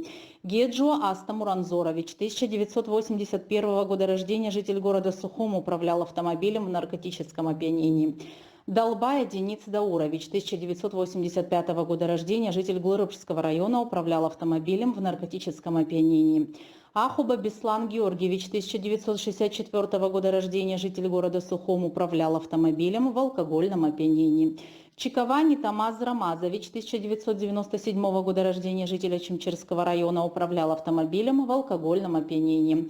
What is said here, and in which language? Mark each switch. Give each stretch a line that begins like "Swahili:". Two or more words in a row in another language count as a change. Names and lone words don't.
Russian: Геджуа Аста Муранзорович, 1981 года рождения, житель города Сухум, управлял автомобилем в наркотическом опьянении. Долбая Дениц Даурович, 1985 года рождения, житель Гулрыбского района, управлял автомобилем в наркотическом опьянении. Ахуба Беслан Георгиевич, 1964 года рождения, житель города Сухум, управлял автомобилем в алкогольном опьянении. Чиковани Тамаз Рамазович, 1997 года рождения, житель Очимчирского района, управлял автомобилем в алкогольном опьянении.